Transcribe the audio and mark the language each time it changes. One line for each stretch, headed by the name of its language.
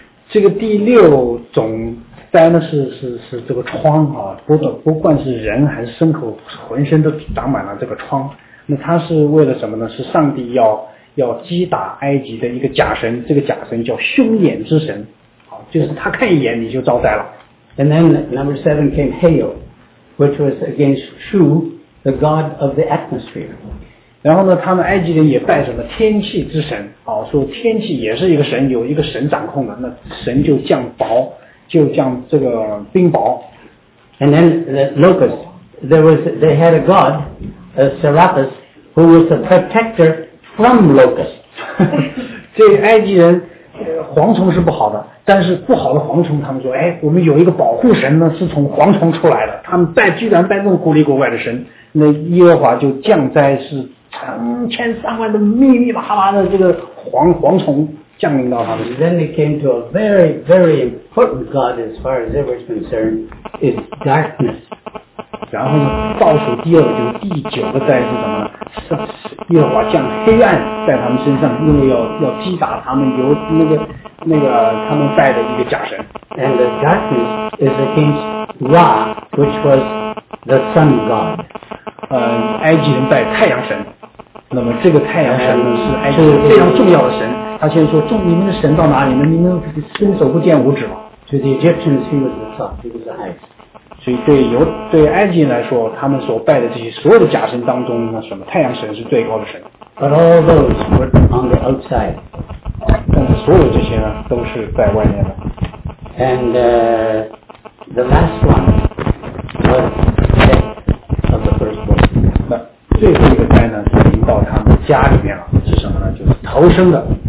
Chinese: 这个第六种灾呢是这个疮啊，不管是人还是牲口，浑身都长满了这个疮。那它是为了什么呢？是上帝要击打埃及的一个假神，这个假神叫凶眼之神，就是他看一眼你就遭灾了。
English: And then number seven came hail, which was against Shu, the god of the atmosphere.
Chinese: 然后呢，他们埃及人也拜什么天气之神，说天气也是一个神，有一个神掌控的，那神就降雹。就像这个冰雹。
English: And then the locusts, they had a god, a Serapis, who was the protector from locusts.
Chinese: 这埃及人蝗虫是不好的，但是不好的蝗虫他们说，我们有一个保护神呢，是从蝗虫出来的，他们居然拜这种古里古怪的神，那耶和华就降灾是成千上万的密密麻麻的这个蝗虫。
English: And then they came to a very, very important god as far as ever is concerned, is darkness.
Chinese: 然后呢，倒数第二个就是第九个灾是什么呢？是耶和华降黑暗在他们身上，因为要击打他们由那个他们拜的一个假神。
English: And the darkness is against Ra, which was the sun god.
Chinese: 埃及人拜太阳神，那么这个太阳神呢是埃及人非常重要的神。他现在说，你们的神到哪里呢？你们伸手不见五指了。
English: To the Egyptians, he was the top, he was the highest.
Chinese: 所以对埃及人来说，他们所拜的这些所有的假神当中，那什么太阳神是最高的神。
English: But all those were on the outside.
Chinese: 但是所有这些呢，都是在外面的。
English: And the last one was the death of the firstborn.
Chinese: 那最后一个灾呢，就已经到他们家里面了，是什么呢？就是头生的。